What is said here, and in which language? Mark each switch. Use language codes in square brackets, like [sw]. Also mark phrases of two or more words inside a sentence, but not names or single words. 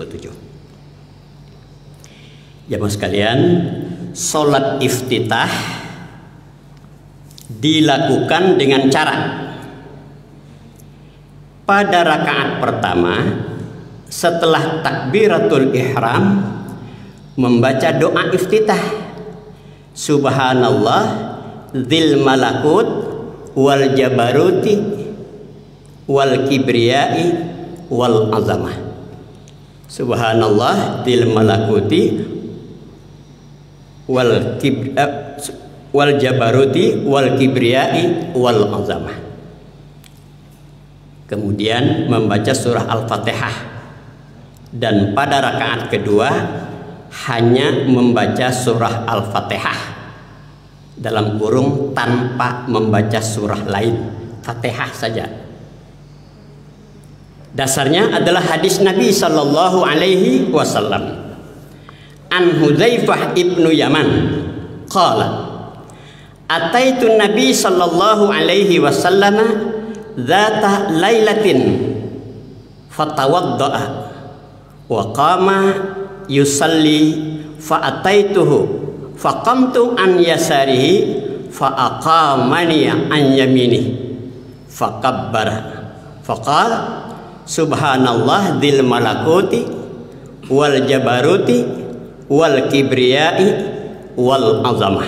[id] Jamaah sekalian, sholat iftitah dilakukan dengan cara pada rakaat pertama setelah takbiratul ihram membaca doa iftitah, [ar] سبحان الله ذي الملكوت والجبروت والكبرياء والعظمة. سبحان الله ذي الملكوت وال والجبروت والكبرياء والعظمة. [id] Kemudian membaca surah Al-Fatihah, dan pada rakaat kedua hanya membaca surah Al-Fatihah dalam kurung tanpa membaca surah lain, Fatihah saja. Dasarnya adalah hadis Nabi [ar] صلى الله عليه وسلم. عن حذيفة بن اليمان قال أتيت النبي صلى الله عليه وسلم ذات ليلة فتوضأ وقام يصلي فأتيته فقمت عن يساره فأقامني عن يمينه فكبر فقال سبحان الله ذي الملكوت والجبروت والكبرياء والعظمة.